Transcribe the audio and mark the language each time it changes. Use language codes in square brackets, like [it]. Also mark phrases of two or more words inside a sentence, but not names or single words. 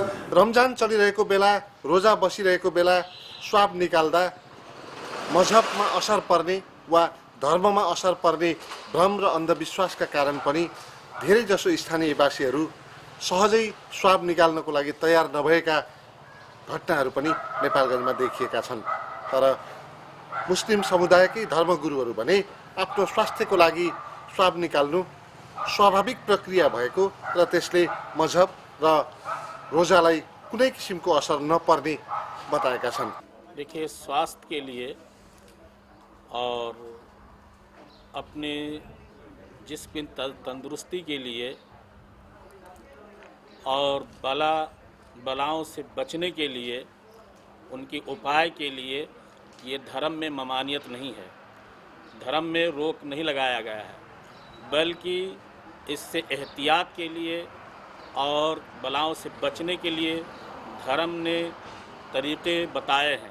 [ne] रमजान चलिरहेको बेला, रोजा बसिरहेको बेला स्वाब निकाल्दा मजहबमा असर पर्ने वा धर्ममा असर पर्ने भ्रम र अन्धविश्वासका कारण पनि धेरैजसो स्थानीयवासीहरू सहजै स्वाब निकाल्नको लागि तयार नभएका घटनाहरू पनि नेपालगञ्जमा देखिएका छन्। तर मुस्लिम समुदायकै धर्मगुरुहरू भने आफ्नो स्वास्थ्यको लागि स्वाब निकाल्नु स्वाभाविक प्रक्रिया भएको र त्यसले मजहब र रोजालाई कुनै किसिमको असर नपर्ने बताएका छन्। [hi] देखिए, स्वास्थ्य के लिए और अपने जिस्म की तंदुरुस्ती के लिए और बलाओं से बचने के लिए, उनकी उपाय के लिए ये धर्म में ममानियत नहीं है, धर्म में रोक नहीं लगाया गया है, बल्कि इससे एहतियात के लिए और बलाओं से बचने के लिए धर्म ने तरीक़े बताए हैं।